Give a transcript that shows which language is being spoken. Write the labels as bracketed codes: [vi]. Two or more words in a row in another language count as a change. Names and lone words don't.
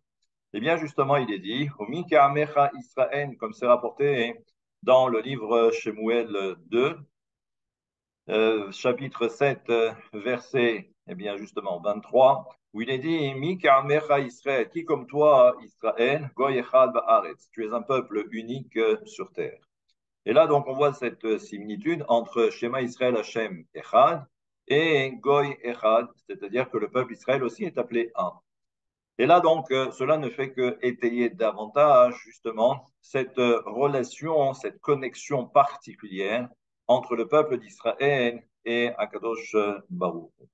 [fr] Eh bien, justement, il est dit, Israël, comme c'est rapporté dans le livre Shemuel 2, chapitre 7, verset, eh bien, justement, 23, où il est dit, [he] מי כעמך ישראל, [fr] qui comme toi, [he] ישראל גוי אחד בארץ, [fr] tu es un peuple unique sur terre. Et là, donc, on voit cette similitude entre [he] שמע ישראל השם אחד [fr] et [he] גוי אחד, [fr] c'est-à-dire que le peuple Israël aussi est appelé un. Et là, donc, cela ne fait que étayer davantage, justement, cette relation, cette connexion particulière entre le peuple d'Israël et [he] הקדוש ברוך.